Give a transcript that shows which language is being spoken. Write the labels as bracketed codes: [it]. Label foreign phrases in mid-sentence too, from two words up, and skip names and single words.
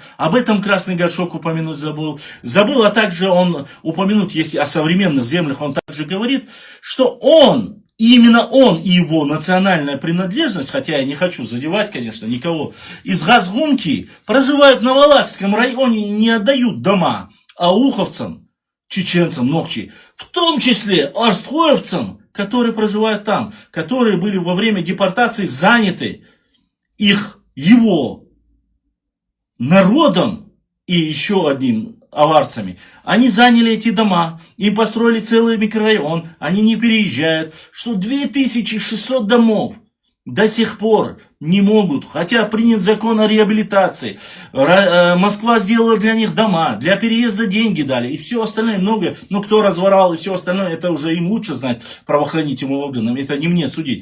[ru] Об этом Красный Горшок упомянуть забыл. Забыл, а также он упомянуть, если о современных землях, он также говорит, что он, именно он и его национальная принадлежность, хотя я не хочу задевать, конечно, никого, из Газгумки проживают на Валахском районе и не отдают дома ауховцам, чеченцам, нохчи, в том числе арстхоевцам, которые проживают там, которые были во время депортации заняты его народом и еще одним аварцами. Они заняли эти дома, им построили целый микрорайон, они не переезжают, что 2600 домов до сих пор не могут, хотя принят закон о реабилитации, Москва сделала для них дома, для переезда деньги дали, и все остальное многое, но кто разворовал и все остальное, это уже им лучше знать, правоохранительным органам, это не мне судить.